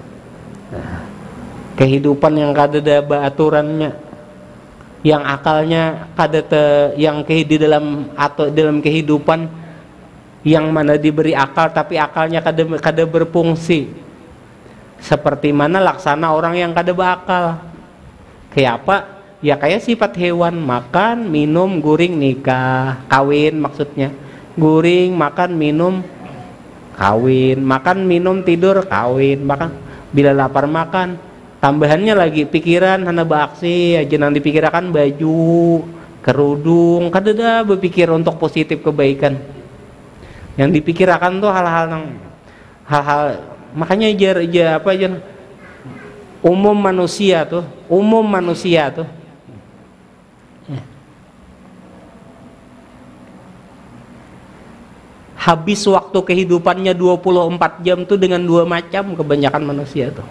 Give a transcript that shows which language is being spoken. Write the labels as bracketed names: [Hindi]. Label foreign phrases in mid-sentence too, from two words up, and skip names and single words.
[Indonesian] Kehidupan yang kada ada aturannya, yang akalnya kada yang di dalam atau dalam kehidupan yang mana diberi akal tapi akalnya kada berfungsi. Seperti mana laksana orang yang kada berakal. Kayak apa? Ya kayak sifat hewan, makan, minum, guring, nikah, kawin maksudnya. Guring, makan, minum, kawin, makan, minum, tidur, kawin, makan. Bila lapar makan, tambahannya lagi pikiran hana baaksi aja nang dipikirkan baju, kerudung, kada dah berpikir untuk positif kebaikan. Yang dipikirkan tuh hal-hal makanya umum manusia tuh habis waktu kehidupannya 24 jam tuh dengan 2 macam kebanyakan manusia tuh.